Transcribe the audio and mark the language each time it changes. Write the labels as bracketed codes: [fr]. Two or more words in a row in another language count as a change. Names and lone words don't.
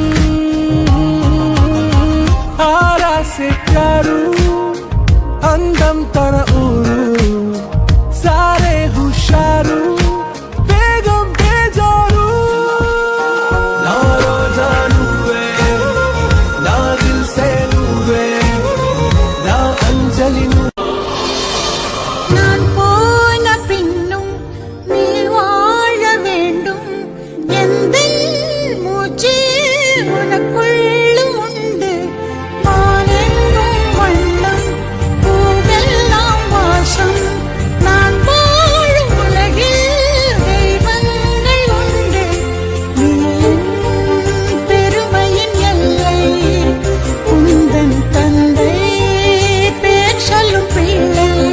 [te] ఆరాసే ప్యారు అందం తన ఊరు సారే హుషారు బేగం బేజారు నా రోజా నువ్వే నా దిల్ సే నువ్వే నా అంజలి [ta] நான் போன பின்னும் நீ வாழ வேண்டும் எந்த மூச்சு உனக்குள்ளும் உண்டு நான் என்னும் வண்ணம் பூவெல்லாம் வாசம் நான் வாழும் உலகில் தெய்வங்கள் உண்டு நீ என் பெருமையின் எல்லை உந்தன் தந்தை பேர் சொல்லும் பிள்ளை